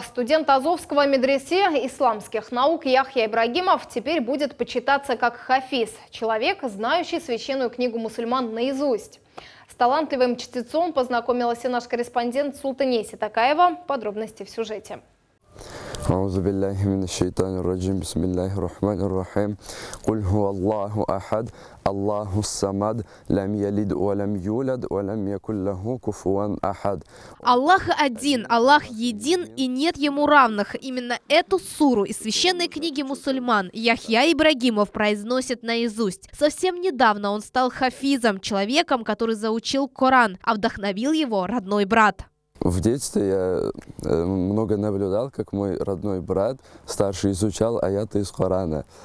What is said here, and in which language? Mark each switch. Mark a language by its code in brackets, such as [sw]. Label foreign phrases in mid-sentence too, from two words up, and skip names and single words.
[ru] Студент Азовского медресе исламских наук Яхья Ибрагимов теперь будет почитаться как хафиз – человек, знающий священную книгу мусульман наизусть. С талантливым чтецом познакомилась и наш корреспондент Султанеси Такаева. Подробности в сюжете. [ar] أعوذ بالله من الشيطان الرجيم بسم الله الرحمن الرحيم قل هو الله أحد الله الصمد لم يلد ولم يولد ولم يكن له كفوا أحد. [ru] Аллах один, Аллах един и нет ему равных. Именно эту суру из священной книги мусульман Яхья Ибрагимов произносит наизусть. Совсем недавно он стал хафизом, человеком, который заучил Коран, а вдохновил его родной брат. В детстве я много наблюдал, как мой родной брат старший изучал аяты из Корана.